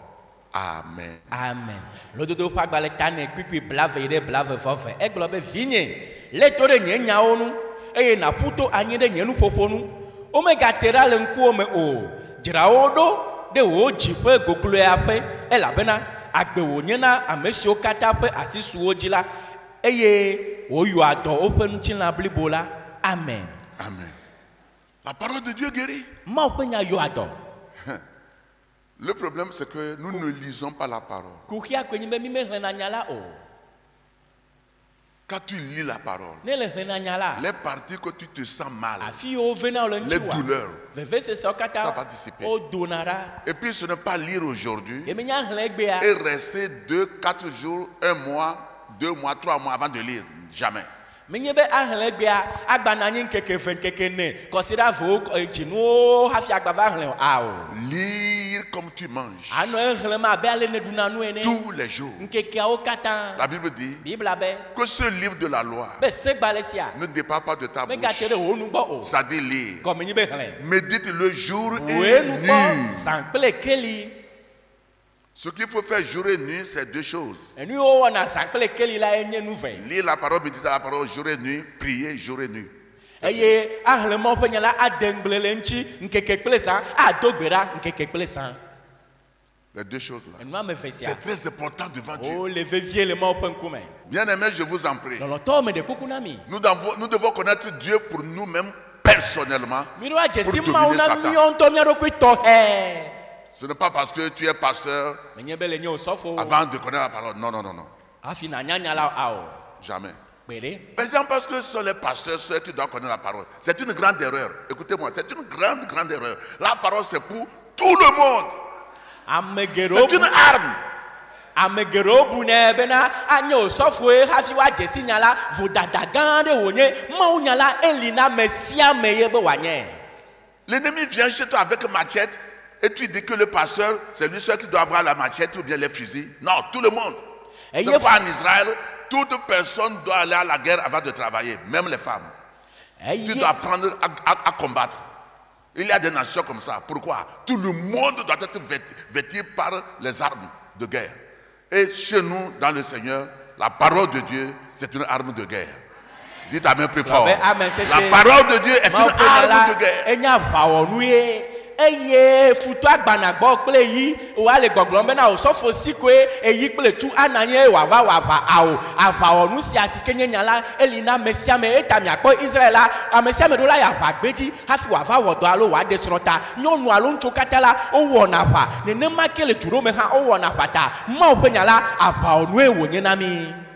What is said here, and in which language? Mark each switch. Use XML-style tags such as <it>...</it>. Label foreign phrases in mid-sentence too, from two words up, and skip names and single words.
<ee>Amen. Amen. Lododo ƒe agbalẽ ta ne kpekpe blave ɖe blave vɔve. Egblɔ be vinye, lé to ɖe nye nyawo nu eye nàƒu to anyi ɖe nye nuƒoƒo nu. Womegate ɖa le ŋkuwo me o. Dzra wo ɖo ɖe wò dziƒe gogloea ƒe elabena agbe wònye na ame siwo katã ƒe asi su wo dzi la eye wòyɔa dɔ woƒe ŋutilã blibo la. Amen. Amen.</ee> <fr>La parole de Dieu guérit.</fr> <ee>Mawu ƒe nya yɔa dɔ.</ee> <fr>Le problème, c'est que nous ne lisons pas la parole.</fr> <ee>Kuxia koe nye be mi mexlẽna nya la o.</ee> <fr>Quand tu lis la parole,</fr> <ee>Ne le xlẽna nya la,</ee> <fr>les parties que tu te sens mal,</fr> <ee>afi yiwo vena wo le</ee> <fr>les</fr> <ee>ŋuti wa,</ee> <fr>douleurs,</fr> <ee>vevesesewo</ee> <fr>ça va</fr> <ee>katã</ee> <fr>dissiper.</fr> <ee>wodona ɖa.</ee> <fr>Et puis ce n'est pas lire aujourd'hui</fr> <ee>Ye menya xlẽ egbea.</ee> <fr>et rester 2, 4 jours, 1 mois, 2 mois, 3 mois avant de lire. Jamais.</fr> <ee>Menye be axlẽ egbea agba na anyi ŋkeke eve ŋkeke ne kɔsi ɖe avewo dzinuwo hafi agba va xlẽ o. Ao.</ee> <fr>Lire comme tu manges.</fr> <ee>Anɔ exlẽm abe ale ne ɖuna nu ene.</ee> <fr>Tous les jours.</fr> <ee>Ŋkekeawo katã.</ee> <fr>La Bible dit</fr> <ee>Bibla be</ee> <fr>que ce livre de la loi</fr> <ee>be segbalẽ sia</ee> <fr>ne dépend pas de ta bouche.</fr> <ee>megate ɖe wò nu gbɔ o.</ee> <fr>Ça dit lire.</fr> <ee>Gɔme nye be xlẽ.</ee> <fr>Médite le jour</fr> <ee>Wòe</ee> <fr>et</fr> <ee>nu gbɔ</ee> <fr>nuit.</fr> <ee>zã kple keli.</ee> <fr>Ce qu'il faut faire jour et nuit, c'est 2 choses.</fr> <ee>Enu yiwo wɔna zã kple keli la enye nu ve.</ee> <fr>Lire la parole, méditer la parole jour et nuit, prier jour et nuit.</fr> <ee>Eye axlẽ Mawu ƒe nya la ade ŋgble le ŋuti ŋkeke kple zã ado gbe ɖa ŋkeke kple zã.</ee> <fr>Les 2 choses-là.</fr> <ee>Enu ame ve sia</ee> <fr>C'est très important devant Dieu.</fr> <ee>wo le vevie le Mawu ƒe ŋkume.</ee> <fr>Bien-aimés, je vous en prie.</fr> <ee>Lɔlɔtɔwo me ɖe kuku na mi.</ee> <fr>Nous devons connaître Dieu pour nous-mêmes personnellement.</fr> <ee>Mi ɖo adze si</ee> <fr>Pour</fr> <ee>Mawu</ee> <fr>dominer</fr> <ee>na Satan. míawo ŋutɔ mía ɖokui tɔxɛ.</ee> <fr>Ce n'est pas parce que tu es pasteur</fr> <ee>Menye be le nye wo sɔfo</ee> <fr>avant de connaître la parole. Non, non, non, non.</fr> <ee>hafi nanya nya la ao.</ee> <fr>Jamais.</fr> <ee>Gbe ɖe.</ee> <fr>Les gens pensent que ce sont les pasteurs seuls qui doivent connaître la parole. C'est une grande erreur. Écoutez-moi, c'est une grande, grande erreur. La parole, c'est pour tout le monde.</fr> <ee>Ame geɖewo</ee> <fr>C'est une arme.</fr> <ee>ame geɖewo bu ne bena anye wo sɔfoe hafi woadze si nya la vodada gã aɖe wònye Mawu nya la eli na ame sia ame ye be wòanye.</ee> <fr>L'ennemi vient chez toi avec une machette et tu dis que le pasteur, c'est lui seul qui doit avoir la machette ou bien les fusils. Non, tout le monde. Et C'est pas en Israël, toute personne doit aller à la guerre avant de travailler, même les femmes. Tu dois apprendre à combattre. Il y a des nations comme ça. Pourquoi? Tout le monde doit être vêtu par les armes de guerre. Et chez nous, dans le Seigneur, la parole de Dieu, c'est une arme de guerre. Dites amen plus fort. Amen, La parole de Dieu est une arme de guerre.</fr> <ee>Enya aʋawɔnu ye eye futu agbanagbɔ kple yi wa le gbɔgblɔm bena o sɔfo si koe eyi kple tu ananye wava wava awo aʋawɔnu sia si ke nye nya la eli na ame sia ame eta miakpɔ Israel la ame sia ame ɖo la yi aʋagbedzi hafi wava wɔ dɔ alo wòaɖe srɔ̃ta nyɔnu alo ŋutsu katã la wowɔna aʋa nenema ke le du ɖo me hã wowɔna aʋa ta Mawu ƒe nya la aʋawɔnue wònye na mi.</ee>